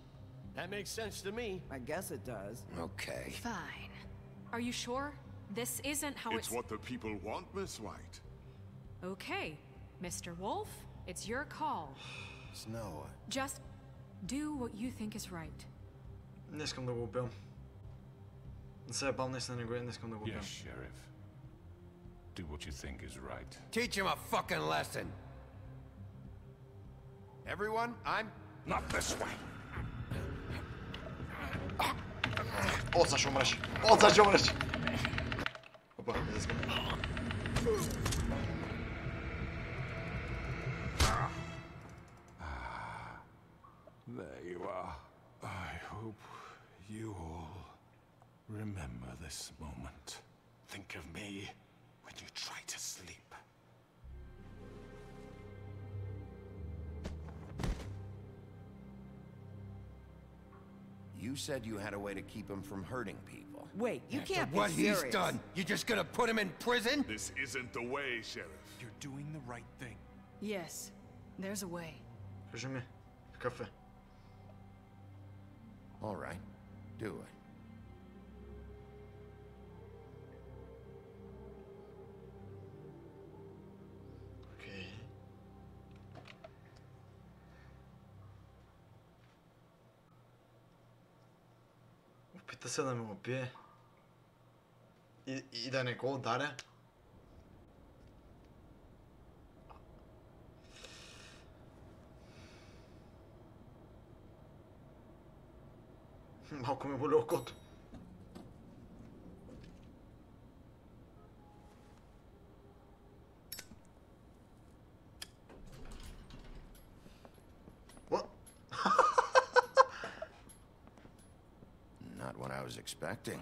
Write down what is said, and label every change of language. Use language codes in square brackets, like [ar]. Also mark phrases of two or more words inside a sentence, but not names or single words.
[en] That makes sense to me. I guess it does. Okay. Fine. Are you sure? This isn't how It's what the people want, Miss White. Okay, Mr. Wolf, it's your call. Snow. Just do what you think is right. [bg] Не искам да го убивам. Не се ебам наистина не го не искам да го убивам. [en] Yes, Sheriff. Do what you think is right. Teach him a fucking lesson. Everyone, I'm... Not this way. [bg] Отца ще умреш. Отца ще умреш. Опа, не искам. [en] There you are. I hope you all remember this moment. Think of me when you try to sleep. You said you had a way to keep him from hurting people. Wait, you After can't what be serious. he's done, you're just gonna put him in prison? This isn't the way, Sheriff. You're doing the right thing. Yes, there's a way. [bg] Кажи ми, какъв е? [en] All right, do it. [bg] Окей. Опита се да ме убие. И да не го ударя. Малко ме боли окото. [en] Not what I was expecting.